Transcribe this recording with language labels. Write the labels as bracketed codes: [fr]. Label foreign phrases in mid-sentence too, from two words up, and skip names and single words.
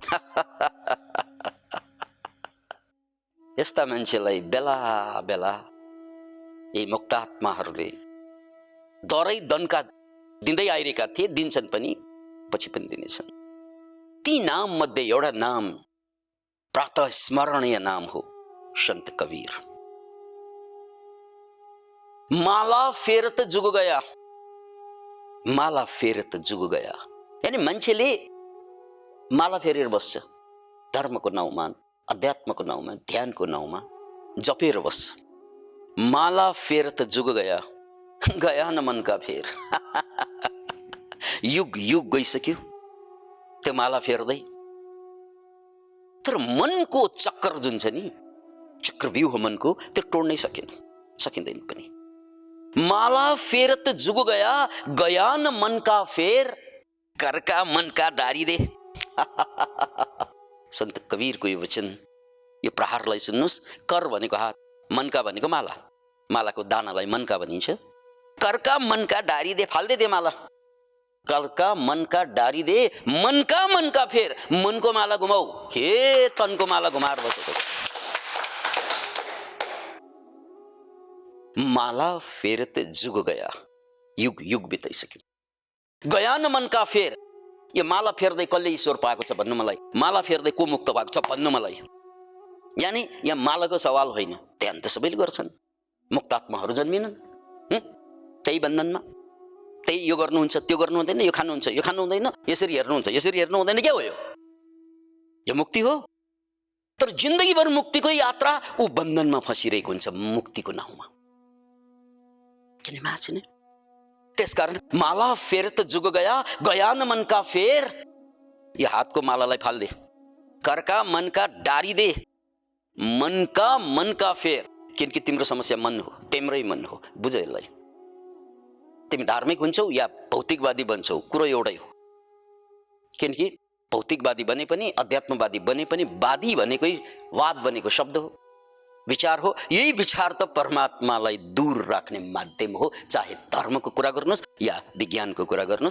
[ne] यस्ता मान्छेलाई बेला बेला यी मुक्तात्माहरूले दरै दनका दिँदै आइरहेका थिए, दिन्छन् पनि, पछि पनि दिनेछन्। ती नाम मध्ये एउटा नाम प्रातः स्मरणीय नाम हो संत कबीर। [hi] माला फेरत जुग गया, [ne] माला फेरत जुग गया, यानी मान्छेले माला फेरेर बस्छ, धर्मको नाउँमा, अध्यात्मको नाउँमा, ध्यानको नाउँमा जपेर बस्छ। [hi] माला फेरत जुग गया, गया न मन का फेर। [ne] युग युग गइसक्यो त्यो माला फेर्दै, तर मनको चक्र जुन छ नि, चक्रव्यूह मनको, त्यो तोड्नै सकिँदैन पनि। [hi] माला फेरत जुग गया, गया न मन का फेर, करका मन का दारी दे। [ne] संत कबीरको यो वचन, यो प्रहारलाई सुन्नुस्। कर भनेको हात, मनका भनेको माला, मालाको दानालाई मनका भनिन्छ। [hi] करका मनका डारी दे, [ne] फाल्दै दे माला। [hi] करका मनका डारी दे, मनका फेर, [ne] मनको माला घुमाऊ, हे तनको माला घुमाएर बसेको। [hi] माला फेरत जुग गया, [ne] युग युग बिताइसक्यो। [hi] गया न मनका फेर, [ne] यो माला फेर्दै कसले ईश्वर पाएको छ भन्नु मलाई, माला फेर्दै को मुक्त भएको छ भन्नु मलाई। यानी यहाँ मालाको सवाल होइन, ध्यान त सबैले गर्छन्, मुक्तात्माहरू जन्मिनन् त्यही बन्धनमा, त्यही यो गर्नुहुन्छ, त्यो गर्नु हुँदैन, यो खानुहुन्छ, यो खानु हुँदैन, यसरी हेर्नुहुन्छ, यसरी हेर्नु हुँदैन, के हो यो मुक्ति हो। तर जिन्दगीभर मुक्तिको यात्रा ऊ बन्धनमा फसिरहेको हुन्छ मुक्तिको नाउँमा। किन माछिने? त्यसकारण [hi] माला फेरत जुग गया, गया न मन का फेर, [ne] यो हातको मालालाई फाल्दे। [hi] करका मन का डारी दे, मन का फेर, [ne] किनकि तिम्रो समस्या मन हो, तिम्रै मन हो, बुझ यसलाई। तिमी धार्मिक हुन्छौ या भौतिकवादी बन्छौ, कुरो एउटै हो। किनकि भौतिकवादी बने पनि, अध्यात्मवादी बने पनि, वादी भनेकै वाद बनेको शब्द हो, विचार हो। यही विचार त परमात्मालाई दूर राख्ने माध्यम हो, चाहे धर्मको कुरा गर्नुहोस् या विज्ञानको कुरा गर्नुहोस्।